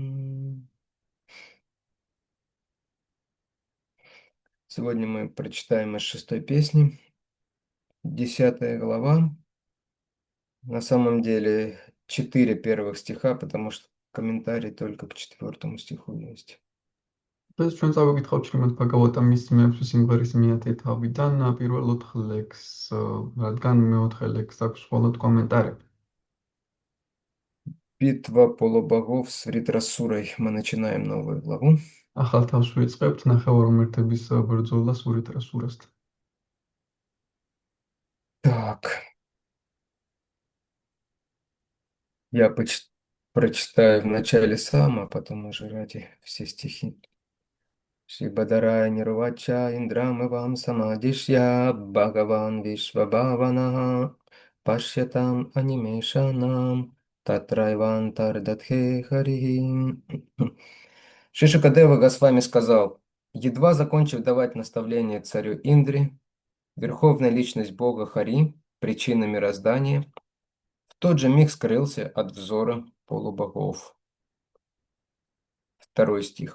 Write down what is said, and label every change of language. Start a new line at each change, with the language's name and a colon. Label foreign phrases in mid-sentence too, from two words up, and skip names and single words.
Russian: Сегодня мы прочитаем из шестой песни, 10 глава. На самом деле 4 первых стиха, потому что комментарий только к 4 стиху есть.
Georgian: დღეს ჩვენ წავიკითხავთ შრიმად ბაგავატა მის მეექვსე სიმღერის მეათე თავიდან პირველ 4 ლექსს, რადგან მეოთხე ლექსს აქვს მხოლოდ კომენტარები.
Russian: Битва полубогов с Вритрасурой. Мы начинаем новую главу.
Georgian: ახალ თავს ვიწყებთ ნახევარმერთების ბრძოლა სურიტრასურასთან.
Russian: Так, я прочитаю в начале сам, а потом уже ради все стихи.
Sanskrit: श्रीबादरायणिरुवाच इन्द्रमेवं समादिश्य भगवान् विश्वभावनः पश्यतामनिमेषाणां तत्रैवान्तर्दधे हरिः.
Russian: Шри Шукадева Госвами сказал: едва закончив давать наставление царю Индре, верховная личность Бога Хари, причина мироздания, в тот же миг скрылся от взора полубогов. 2 стих.